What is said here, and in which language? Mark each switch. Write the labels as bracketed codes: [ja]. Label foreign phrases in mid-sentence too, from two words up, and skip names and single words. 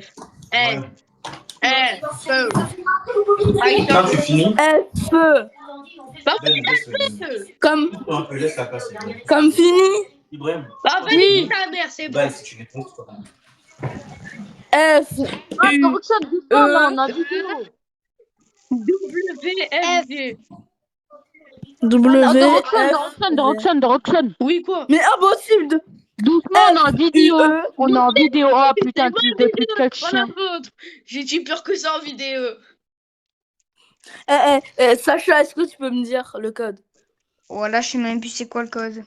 [fr] Quand tu finis, F. Bah, Comme laisse la place. comme fini. Ibrahim, bah, vas-y, ta mère, c'est bon. bah, si tu réponds, c'est pas grave. F. Ah, Doroxane, doucement, là, on a vidéo. W-F-G. W. Doroxane. Oui, quoi? Mais impossible de. Doucement, on a en vidéo. UE. On est en vidéo. Oh putain, C'est tu pas la depuis vidéo, quel c'est pas la chien. faute. J'ai dit pire que ça en vidéo. Sacha, est-ce que tu peux me dire le code? Voilà, je sais même plus c'est quoi le code.